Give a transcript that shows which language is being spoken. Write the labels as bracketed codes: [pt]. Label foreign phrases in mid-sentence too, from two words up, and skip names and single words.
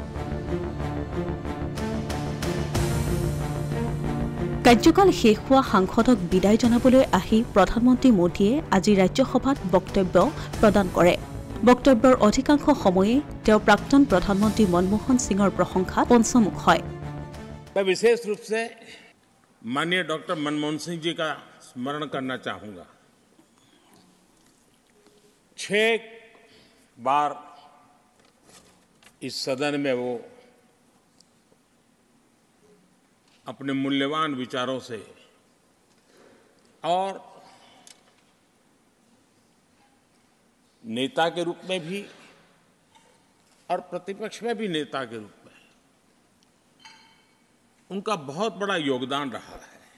[as] কাৰ্যকাল শেষ হোৱা সাংসদক বিদায় জনাবলৈ আহি প্ৰধানমন্ত্ৰী মোদীয়ে আজি ৰাজ্যসভাত বক্তব্য প্ৰদান কৰে। বক্তব্যৰ অধিকাংশ সময়ে তেওঁ প্ৰাক্তন প্ৰধানমন্ত্ৰী মনমোহন সিঙৰ প্ৰশংসাত পঞ্চমুখ হয়। [hi] मैं विशेष रूप से माननीय डॉक्टर मनमोहन सिंह जी का स्मरण करना चाहूंगा। 6 बार इस सदन में वो अपने मूल्यवान विचारों से और नेता के रूप में भी और प्रतिपक्ष में भी नेता के रूप में उनका बहुत बड़ा योगदान रहा है।